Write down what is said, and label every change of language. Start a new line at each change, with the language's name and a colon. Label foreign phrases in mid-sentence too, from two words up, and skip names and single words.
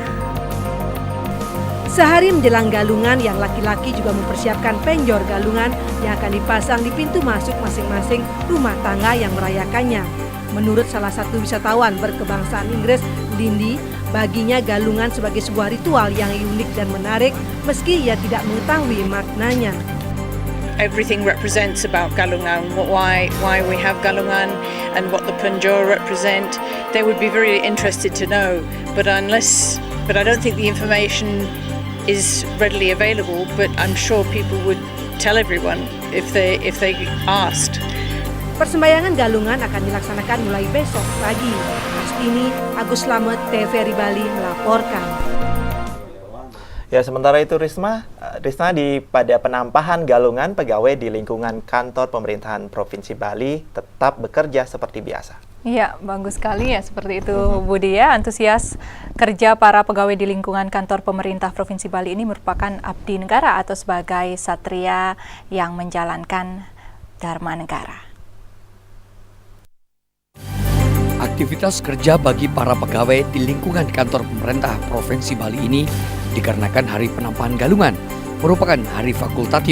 Indonesian: Sehari menjelang Galungan, yang laki-laki juga mempersiapkan penjor Galungan yang akan dipasang di pintu masuk masing-masing rumah tangga yang merayakannya. Menurut salah satu wisatawan berkebangsaan Inggris, Lindy, baginya Galungan sebagai sebuah ritual yang unik dan menarik meski ia tidak mengetahui maknanya.
English: Everything represents about Galungan, why we have Galungan and what the penjor represent. They would be very interested to know, but I don't think the information is readily available, but I'm sure people would tell everyone if they asked.
Indonesian: Persembayangan Galungan akan dilaksanakan mulai besok pagi. Astini, Agus Slamet, TVRI Bali melaporkan. Ya, sementara itu Risma pada penampahan Galungan, pegawai di lingkungan kantor pemerintahan Provinsi Bali tetap bekerja seperti biasa. Iya, bagus sekali ya seperti itu Budi ya. Antusias kerja para pegawai di lingkungan kantor pemerintah Provinsi Bali ini merupakan abdi negara atau sebagai satria yang menjalankan dharma negara. Aktivitas kerja bagi para pegawai di lingkungan kantor pemerintah Provinsi Bali ini dikarenakan Hari Penampahan Galungan merupakan hari fakultatif.